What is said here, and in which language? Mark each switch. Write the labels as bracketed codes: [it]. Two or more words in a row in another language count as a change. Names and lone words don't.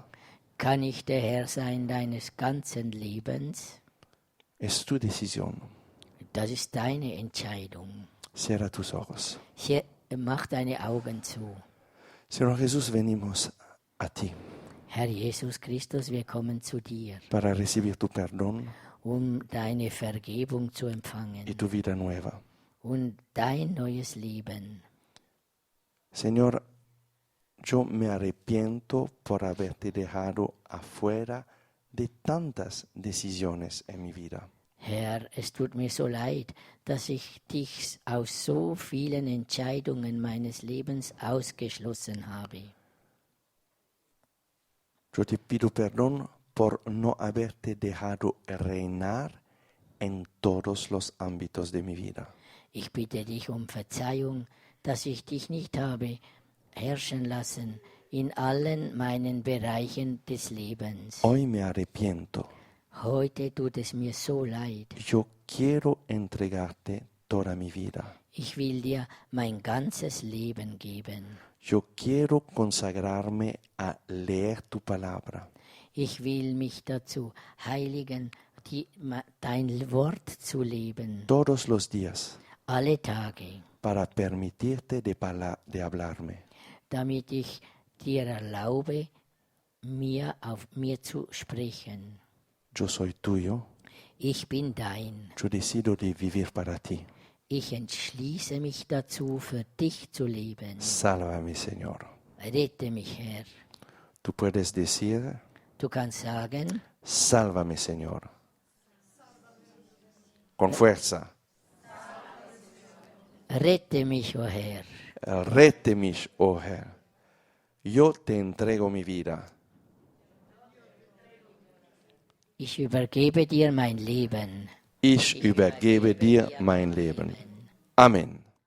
[de] Kann ich der Herr sein deines ganzen Lebens? [es] Es tu decisión. [de] Das ist deine Entscheidung. [es] Cierra tus ojos. [de] Mach deine Augen zu. [es] Señor Jesús, venimos a ti [de] Herr Jesus Christus, wir kommen zu dir, [es] para recibir tu perdón [de] deine Vergebung zu empfangen [es] y tu vida nueva. [de] und dein neues Leben. [es] Señor, yo me arrepiento por haberte dejado afuera de tantas decisiones en mi vida. [de] Herr, es tut mir so leid, dass ich dich aus so vielen Entscheidungen meines Lebens ausgeschlossen habe. [es] Yo te pido perdón por no haberte dejado reinar en todos los ámbitos de mi vida. [de] Ich bitte dich um Verzeihung, dass ich dich nicht habe herrschen lassen in allen meinen Bereichen des Lebens. [es] Hoy me arrepiento. [de] Heute tut es mir so leid. [es] Yo quiero entregarte toda mi vida. [de] Ich will dir mein ganzes Leben geben. [es] Yo quiero consagrarme a leer tu palabra. [de] Ich will mich dazu heiligen, dein Wort zu leben, [es] Todos los días [de] alle Tage, [es] para permitirte de hablarme. [de] damit ich dir erlaube, auf mir zu sprechen. [es] Yo soy tuyo. [de] Ich bin dein. [es] Yo decido de vivir para ti. [de] Ich entschließe mich dazu, für dich zu leben. [es] Sálvame, Señor. [de] Rette mich, Herr. [es] Tú puedes decir, [de] Du kannst sagen, [es] sálvame, Señor. Con fuerza. [de] rette mich, oh Herr. Rete mich, oh Herr. Yo te entrego mi vida. Ich übergebe dir mein Leben. Ich übergebe dir mein Leben. Amen.